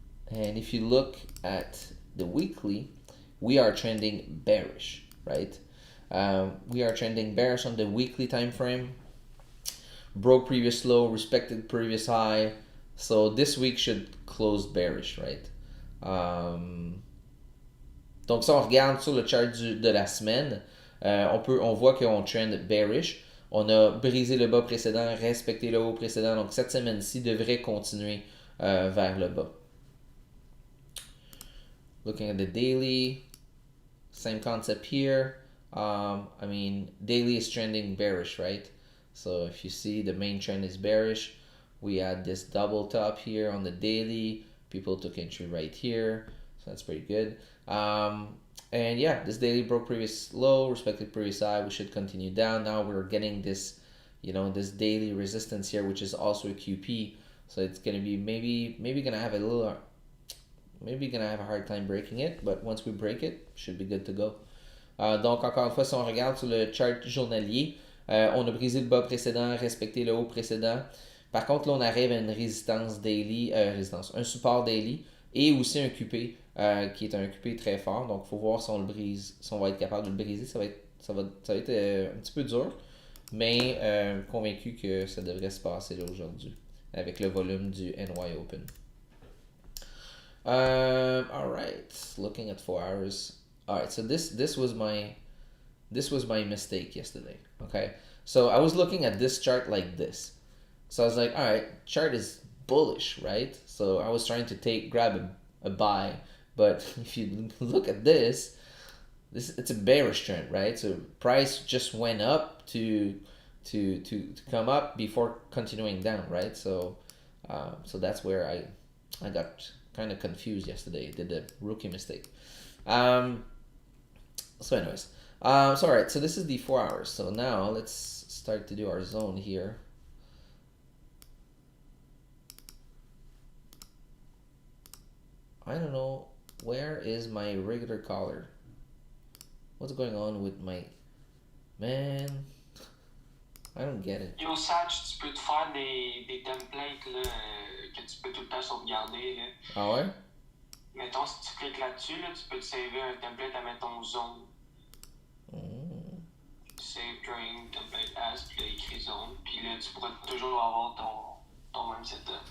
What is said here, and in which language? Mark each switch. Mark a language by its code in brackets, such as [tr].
[en] And if you look at the weekly, we are trending bearish, right? We are trending bearish on the weekly time frame. Broke previous low, respected previous high. So this week should close bearish, right? [fr] Donc si on regarde sur le chart de la semaine, on voit qu'on trend bearish. On a brisé le bas précédent, respecté le haut précédent. Donc cette semaine-ci devrait continuer vers le bas. [en] Looking at the daily, same concept here. I mean, daily is trending bearish, right? So if you see, the main trend is bearish. We had this double top here on the daily. People took entry right here, so that's pretty good. And yeah, this daily broke previous low, respected previous high. We should continue down. Now we're getting this, this daily resistance here, which is also a QP. So it's gonna be maybe gonna have a little, maybe gonna have a hard time breaking it, but once we break it, should be good to go. Donc encore une fois, si on regarde sur le chart journalier, on a brisé le bas précédent, respecté le haut précédent. Par contre, là, on arrive à une résistance daily, un support daily et aussi un QP qui est un QP très fort. Donc, il faut voir si on le brise, si on va être capable de le briser. Ça va être un petit peu dur, mais convaincu que ça devrait se passer là aujourd'hui avec le volume du NY Open. Alright, looking at 4 hours. Alright, so this was my mistake yesterday. Okay, so I was looking at this chart like this. So I was like, all right, chart is bullish, right? So I was trying to grab a buy. But if you look at this, it's a bearish trend, right? So price just went up to come up before continuing down, right? So so that's where I got kind of confused yesterday. Did a rookie mistake. So anyways, so all right. So this is the 4 hours. So now let's start to do our zone here. I don't know, where is my regular collar? What's going on with my man? I don't get it. [fr] Yo, Satch, tu peux te faire des templates là, que tu peux tout le temps sauvegarder. Là. Ah ouais? Mettons, si tu cliques là-dessus, là, tu peux te saver un template à mettons zone. [en] Save during template as, [fr] puis là, écrit zone. Puis là, tu pourras toujours avoir ton même setup.